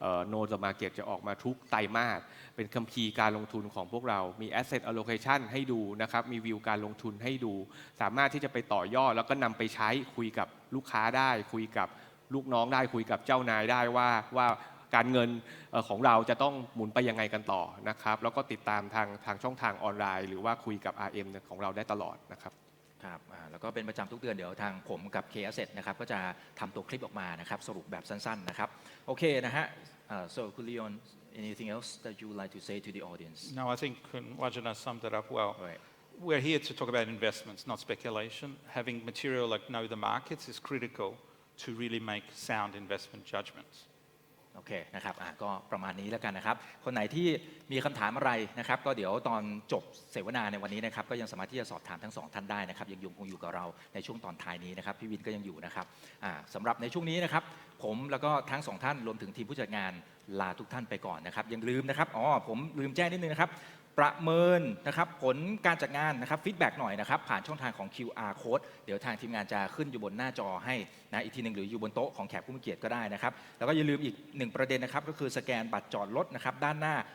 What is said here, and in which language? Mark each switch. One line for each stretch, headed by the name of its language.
Thai: know the market จะออกมาทุกไตรมาสเป็นคัมภีร์การลงทุนของพวกเรามี asset allocation ให้ดูนะครับมีวิวการลงทุนให้ดูสามารถที่จะไปต่อยอดแล้วก็นำไปใช้คุยกับลูกค้าได้คุยกับลูกน้องได้คุยกับเจ้านายได้ว่าการเงินของเราจะต้องหมุนไปยังไงกันต่อนะครับแล้วก็ติดตามทางช่องทางออนไลน์หรือว่าคุยกับ RM ของเราได้ตลอดนะครับ ครับแล้วก็เป็นประจำทุกเดือนเดี๋ยวทางผมกับ KAsset นะครับก็จะทำตัวคลิปออกมานะครับสรุปแบบสั้นๆนะครับโอเคนะฮะso คุณ Leon
English: anything else that you would like to say to the audience No, I think Wajana summed it up well. Right. We're here to talk about investments, not speculation. Having material like know the markets is critical to really make sound investment judgments.
Thai: โอเคนะครับก็ประมาณนี้แล้วกันนะครับคนไหนที่มีคำถามอะไรนะครับก็เดี๋ยวตอนจบเสวนาในวันนี้นะครับก็ยังสามารถที่จะสอบถามทั้งสองท่านได้นะครับยังคงอยู่กับเราในช่วงตอนท้ายนี้นะครับพี่วินก็ยังอยู่นะครับ สำหรับในช่วงนี้นะครับผมแล้วก็ทั้งสองท่านรวมถึงทีมผู้จัดงานลาทุกท่านไปก่อนนะครับยังลืมนะครับผมลืมแจ้งนิดนึงนะครับประเมินนะครับผลการจัดงานนะครับฟีดแบ็กหน่อยนะครับผ่านช่องทางของ QR code เดี๋ยวทางทีมงานจะขึ้นอยู่บนหน้าจอให้นะอีกทีหนึ่งหรืออยู่บนโต๊ะของแขกผู้มีเกียรติก็ได้นะครับแล้วก็อย่าลืมอีก1ประเด็นนะครับก็คือสแกนบัตรจอดรถนะครับด้านหน้า